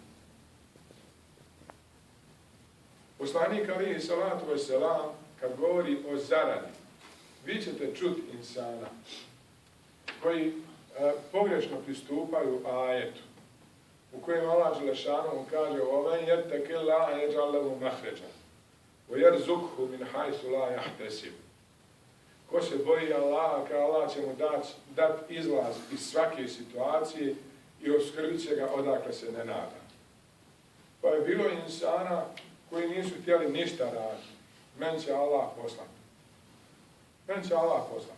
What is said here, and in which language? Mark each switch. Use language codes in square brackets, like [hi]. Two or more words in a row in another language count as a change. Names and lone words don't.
[bs] Poslanik [ar] عليه الصلاة والسلام, [bs] kad govori o zaradi, vi ćete čuti insana koji pogrešno pristupaju ajetu, u kojem Allah Đelešanu kaže [ar] وَمَنْ يَتَّقِ اللَّهَ يَجْعَلْ لَهُ مَخْرَجًا وَيَرْزُقْهُ مِنْ حَيْثُ لَا يَحْتَسِبُ. [bs] Ko se boji Allaha, kao Allah će mu dati izlaz iz svake situacije i opskrbit će ga odakle se ne nada. Pa je bilo insana koji nisu htjeli ništa raditi. Meni će Allah poslati. Meni će Allah poslati.